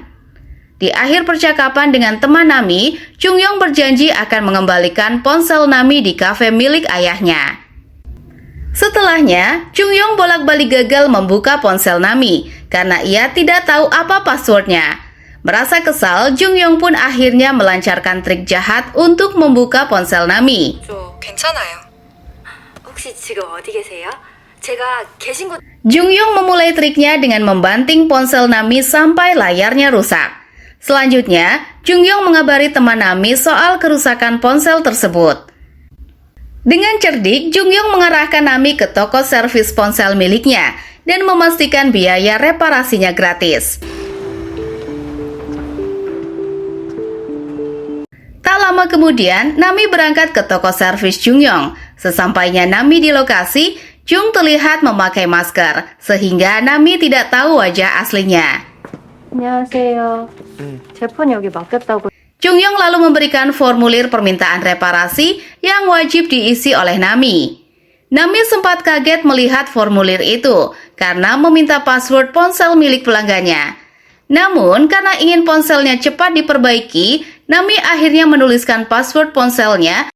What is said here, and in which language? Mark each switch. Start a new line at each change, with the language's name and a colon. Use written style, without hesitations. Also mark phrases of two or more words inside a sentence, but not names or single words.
Indonesian: Di akhir percakapan dengan teman Nami, Jung Yong berjanji akan mengembalikan ponsel Nami di kafe milik ayahnya. Setelahnya, Jung Yong bolak-balik gagal membuka ponsel Nami karena ia tidak tahu apa passwordnya. Merasa kesal, Jung Yong pun akhirnya melancarkan trik jahat untuk membuka ponsel Nami.
Korean: 괜찮아요. 혹시 지금 어디 계세요? 제가 계신 곳.
Indonesian: Jung Yong memulai triknya dengan membanting ponsel Nami sampai layarnya rusak. Selanjutnya, Jung Yong mengabari teman Nami soal kerusakan ponsel tersebut. Dengan cerdik, Jung Yong mengarahkan Nami ke toko servis ponsel miliknya dan memastikan biaya reparasinya gratis. Tak lama kemudian, Nami berangkat ke toko servis Jung Yong. Sesampainya Nami di lokasi, Jung terlihat memakai masker, sehingga Nami tidak tahu wajah aslinya.
Korean: 안녕하세요. 제 폰 여기 맡겼다고.
Indonesian: Jung Yong lalu memberikan formulir permintaan reparasi yang wajib diisi oleh Nami. Nami sempat kaget melihat formulir itu, karena meminta password ponsel milik pelanggannya. Namun, karena ingin ponselnya cepat diperbaiki, Nami akhirnya menuliskan password ponselnya.